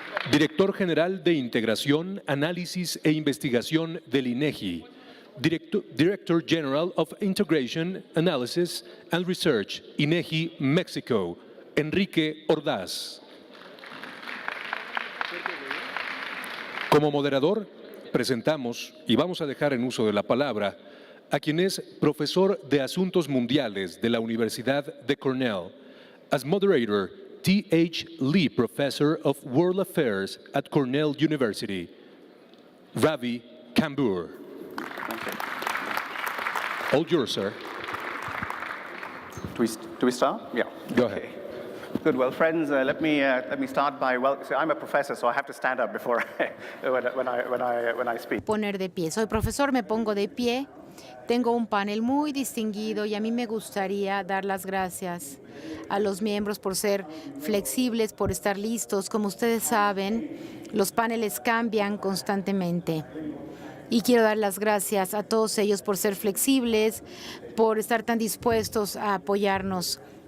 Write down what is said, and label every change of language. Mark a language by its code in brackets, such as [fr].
[en] Director General de Integración, Análisis e Investigación del INEGI, Director General of Integration, Analysis and Research, [es] INEGI, México, Enrique Ordaz. Como moderador, presentamos y vamos a dejar en uso de la palabra a quien es profesor de Asuntos Mundiales de la Universidad de Cornell. [en] As moderator, T.H. Lee, Professor of World Affairs at Cornell University, Ravi Kambur. All yours, sir. Do we start? Yeah. Go ahead. Good. Well, friends, let me start by I'm a professor, so I have to stand up before when I speak. [es] Poner de pie. Soy profesor, me pongo de pie. Tengo un panel muy distinguido y a mí me gustaría dar las gracias a los miembros por ser flexibles, por estar listos. Como ustedes saben, los paneles cambian constantemente. Y quiero dar las gracias a todos ellos por ser flexibles, por estar tan dispuestos a apoyarnos.